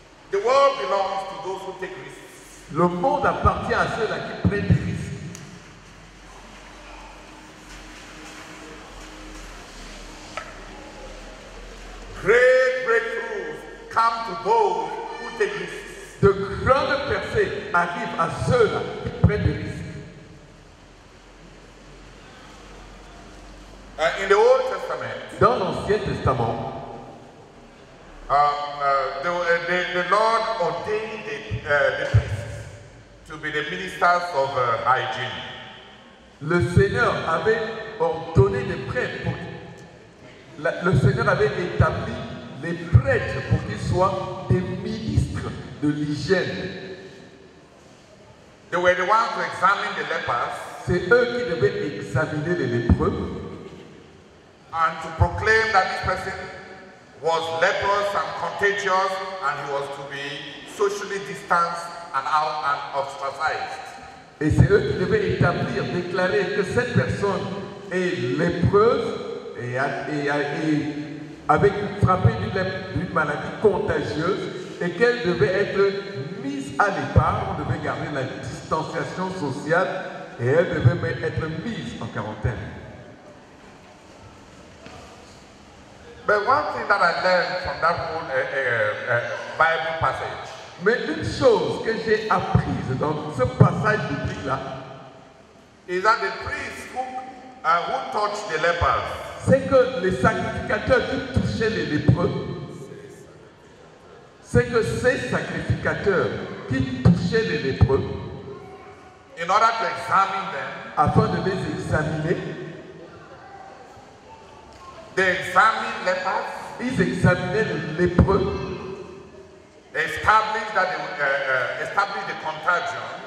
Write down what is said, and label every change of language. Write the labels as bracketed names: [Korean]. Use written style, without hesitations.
[English] The world belongs to those who take risks. [French] Le monde appartient à ceux-là qui prennent des risques. [English] Great breakthroughs come to those who take risks. [French] De grandes percées arrivent à ceux-là qui prennent des risques. [English] In the Old Testament, [French] Dans l'Ancien Testament, [English] the Lord ordained the priests to be the ministers of hygiene. [French] le Seigneur avait ordonné des prêtres le Seigneur avait établi les prêtres pour qu'ils soient des ministres de l'hygiène. [English] They were the ones to examine the lepers [French] C'est eux qui devaient examiner les lépreux [English] and to proclaim that this person was leprous and contagious and he was to be socially distanced and ostracized. [French] et c'est eux qui devaient établir, déclarer que cette personne est lépreuse et avec frappée d'une maladie contagieuse et qu'elle devait être mise à l'écart, on devait garder la distanciation sociale et elle devait être mise en quarantaine. [English] But one thing that I learned from that whole Bible passage [French] Mais une chose que j'ai apprise dans ce passage biblique-là, [English] is that the priests who touched the lepers, [French] c'est que les sacrificateurs qui touchaient les lépreux, c'est que ces sacrificateurs qui touchaient les lépreux, [English] in order to examine them, [French] afin de les examiner, [English] they examined lepers, [French] ils examinaient les lépreux, [English] established that they established the contagion,